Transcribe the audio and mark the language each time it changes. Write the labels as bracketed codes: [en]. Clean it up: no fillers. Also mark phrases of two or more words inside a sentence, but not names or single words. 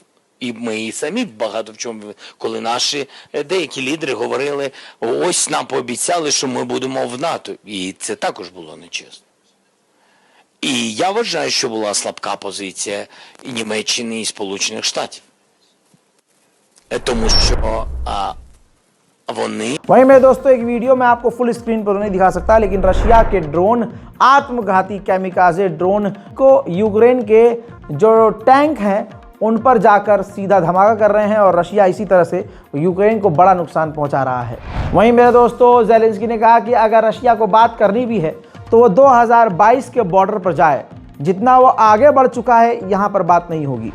[uk] І ми і самі багато в чому, коли наші деякі лідери говорили, ось нам пообіцяли, що ми будемо в НАТО. І це також було нечесно. І я вважаю, що була слабка позиція і Німеччини, і Сполучених Штатів. Тому що вони... [hi] वहीं मेरे दोस्तों एक वीडियो मैं आपको फुल स्क्रीन पर नहीं दिखा सकता, लेकिन रशिया के ड्रोन, आत्मघाती [en] kamikaze drone [hi] को यूक्रेन के जो टैंक हैं उन पर जाकर सीधा धमाका कर रहे हैं और रशिया इसी तरह से यूक्रेन को बड़ा नुकसान पहुंचा रहा है। वहीं मेरे दोस्तों ज़ेलेंस्की ने कहा कि अगर रशिया को बात करनी भी है तो वो 2022 के बॉर्डर पर जाए, जितना वो आगे बढ़ चुका है यहाँ पर बात नहीं होगी।